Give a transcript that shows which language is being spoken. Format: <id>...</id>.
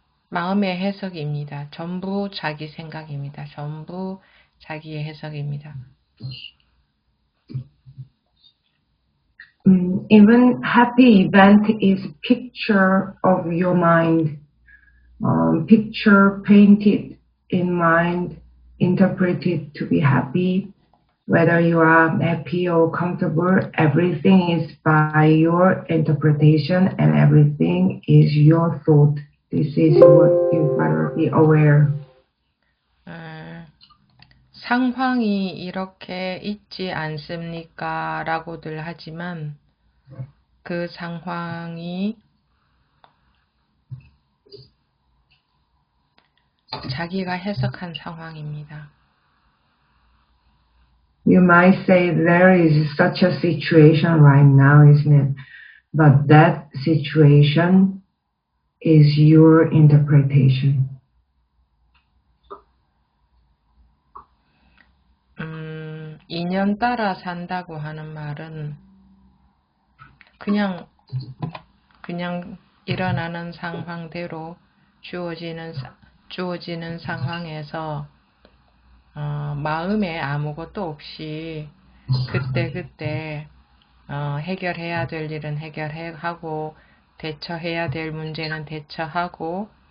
<ko>마음의 해석입니다. 전부 자기 생각입니다. 전부 자기의 해석입니다.</ko> <en>Even happy event is picture of your mind, picture painted in mind, interpreted to be happy. Whether you are happy or comfortable, everything is by your interpretation and everything is your thought. This is what you better be aware.</en> <ko>상황이 이렇게 있지 않습니까? 라고들 하지만 그 상황이 자기가 해석한 상황입니다.</ko> <en>You might say there is such a situation right now, isn't it? But that situation is your interpretation.</en> <ko>인연 따라 산다고 하는 말은 그냥 일어나는 상황대로 주어지는 상황에서 마음에 아무것도 없이 그때 해결해야 될 일은 해결하고 대처해야 될 문제는 대처하고</ko>